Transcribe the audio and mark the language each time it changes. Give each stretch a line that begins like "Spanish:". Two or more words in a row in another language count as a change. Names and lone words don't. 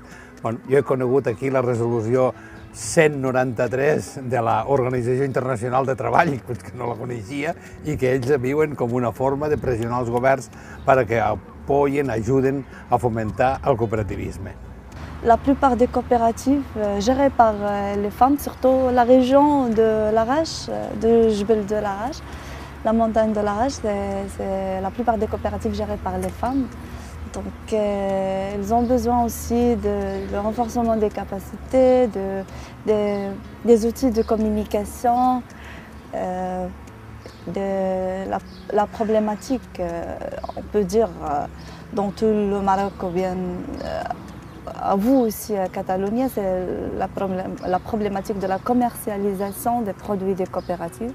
Catalan: Jo he conegut aquí la resolució 193 de l'Organització Internacional de Treball, que no la coneixia, i que ells viuen com una forma de pressionar els governs perquè apoyen, ajuden a fomentar el cooperativisme.
French: La plupart des coopératives gérées par les femmes, surtout la région de l'Arrache, de Jebel de l'Arrache, la montagne de l'Arrache, la plupart des coopératives gérées par les femmes. Donc ils ont besoin aussi de le renforcement des capacités, des outils de communication, de la problématique, on peut dire, dans tout le Maroc ou bien à vous aussi à Catalogne, c'est la problématique de la commercialisation des produits des coopératives.